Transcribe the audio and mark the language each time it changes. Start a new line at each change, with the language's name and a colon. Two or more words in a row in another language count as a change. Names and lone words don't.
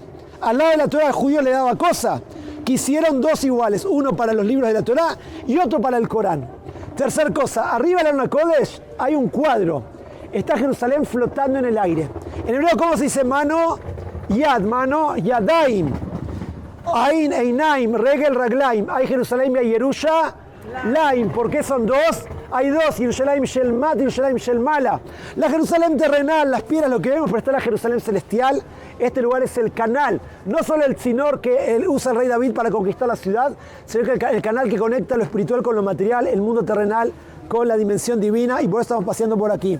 Spanish: Al lado de la Torah, al judío le daba cosa. Quisieron 2 iguales, uno para los libros de la Torah y otro para el Corán. Tercer cosa, arriba de la
Hebrew: ארון קודש
Spanish: hay un cuadro. Está Jerusalén flotando en el aire. En hebreo, ¿cómo se dice mano? Yad, mano, yadaim.
Hebrew: עין, עיניים, רגל, רגליים.
Spanish: Hay Jerusalén y hay Yerusha, laim. ¿Por qué son 2? Hay 2,
Hebrew: ירושלים של מטה וירושלים של מעלה.
Spanish: La Jerusalén terrenal, las piedras, lo que vemos, pero está la Jerusalén celestial. Este lugar es el canal, no solo el tzinor que usa el rey David para conquistar la ciudad, sino que el canal que conecta lo espiritual con lo material, el mundo terrenal con la dimensión divina, y por eso estamos paseando por aquí.